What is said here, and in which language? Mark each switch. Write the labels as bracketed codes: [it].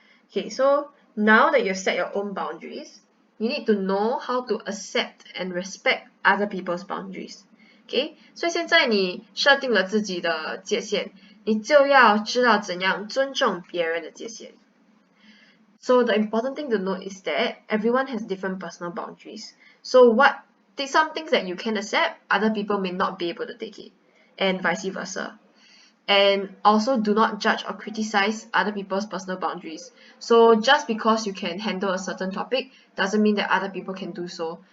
[en] Okay, so now that you've set your own boundaries, you need to know how to accept and respect other people's boundaries. [zh] Okay, 所以现在你设定了自己的界限，你就要知道怎样尊重别人的界限。 [en] So the important thing to note is that everyone has different personal boundaries. So some things that you can accept, other people may not be able to take it, and vice versa. And also do not judge or criticize other people's personal boundaries. So just because you can handle a certain topic doesn't mean that other people can do so.